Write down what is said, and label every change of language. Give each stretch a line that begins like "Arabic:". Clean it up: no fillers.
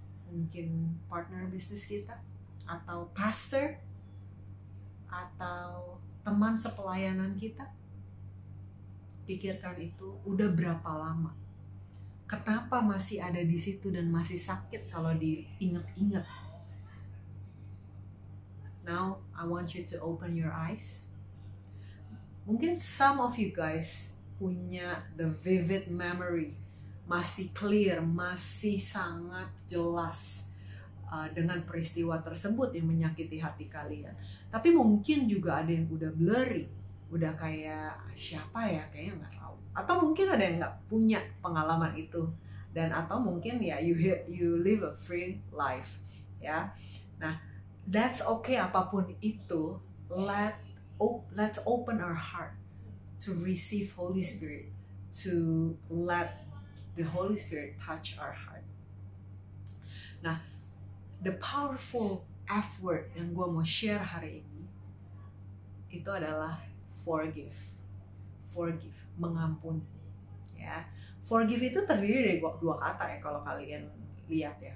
Indonesian: Mungkin partner bisnis kita? Atau pastor? Atau teman sepelayanan kita? Pikirkan itu, udah berapa lama? Kenapa masih ada di situ dan masih sakit kalau diingat-ingat?
English: Now, I want you to open your eyes.
Indonesian: Mungkin
English: some of you guys
Indonesian: punya
English: the vivid memory,
Indonesian: masih clear, masih sangat jelas dengan peristiwa tersebut yang menyakiti hati kalian. Tapi mungkin juga ada yang udah blurry, udah kayak siapa ya, kayaknya nggak tahu. Atau mungkin ada yang nggak punya pengalaman itu, dan atau mungkin ya
English: you live a free life
Indonesian: ya. Nah,
English: that's okay
Indonesian: apapun itu.
English: Let's open our heart to receive Holy Spirit, to let the Holy Spirit touch our heart.
Indonesian: Nah,
English: the powerful F word
Indonesian: yang gue mau share hari ini itu adalah forgive. Forgive, mengampuni. Ya, forgive itu terdiri dari dua kata ya kalau kalian lihat ya.